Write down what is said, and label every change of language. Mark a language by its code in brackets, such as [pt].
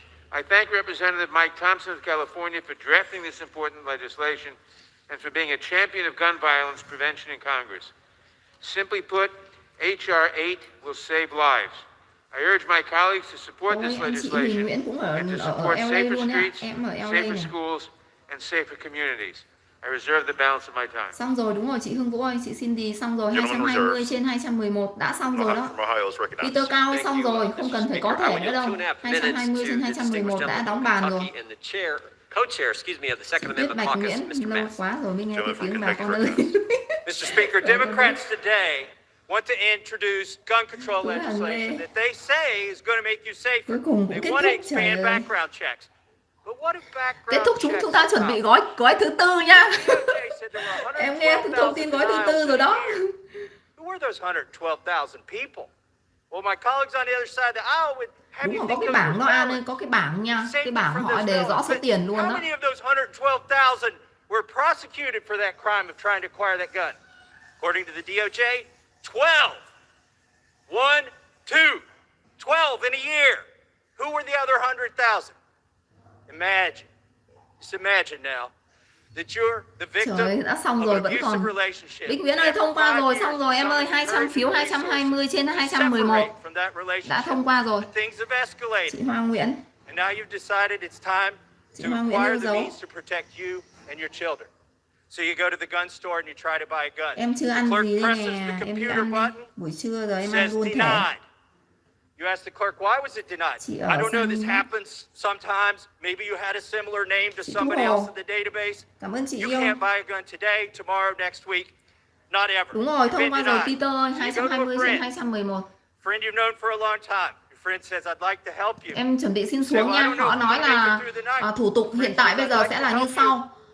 [en] I thank Representative Mike Thompson of California for drafting this important legislation and for being a champion of gun violence prevention in Congress. Simply put, H.R. 8 will save lives. I urge my colleagues to support this legislation and to support safer streets, safer schools, and safer communities. I reserve the balance of my time. [vi] Xong rồi, đúng rồi chị Hương Vũ ơi, chị Cindy xong rồi, 220 trên 211 đã xong rồi đó. Peter Cao xong rồi, không cần phải có thẻ nữa đâu. 220 trên 211 đã đóng bàn rồi. Tiếp Bạch Nguyễn, lâu quá rồi mới nghe cái tiếng bà con ơi. [en] Mr. Speaker, Democrats today want to introduce gun control legislation that they say is going to make you safer. They want to expand background checks. [vi] Kết thúc chúng ta chuẩn bị gói thứ tư nha. Em nghe thông tin gói thứ tư rồi đó. [en] Who were those 112,000 people? Well, my colleagues on the other side of the aisle would have you think [vi] có cái bảng đó An ơi, có cái bảng nha. Cái bảng họ đề rõ số tiền luôn đó. [en] How many of those 112,000 were prosecuted for that crime of trying to acquire that gun? According to the DOJ, 12. 1, 2, 12 in a year. Who were the other 100,000? Imagine, just imagine now that you're the victim of an abusive relationship. [vi] Bích Nguyễn ơi, thông qua rồi, xong rồi em ơi, 200 phiếu 220 trên 211 đã thông qua rồi. Chị Hoa Nguyễn. [en] And now you've decided it's time to acquire the means to protect you and your children. So you go to the gun store and you try to buy a gun. [vi] Em chưa ăn gì đây nè, em đi ăn buổi trưa rồi em ăn luôn thẻ. [en] You ask the clerk, why was it denied? I don't know, this happens sometimes. Maybe you had a similar name to somebody else in the database. [vi] Cảm ơn chị [en] You [vi] yêu. [en] can't buy a gun today, tomorrow, next week. Not ever. [vi] Đúng rồi, thông qua rồi Peter ơi, 220 trên 211. [en] Friend you've known for a long time. Your friend says, I'd like to help you. [vi] Em chuẩn bị xin xuống nha. Họ nói là thủ tục hiện tại bây giờ sẽ là như sau.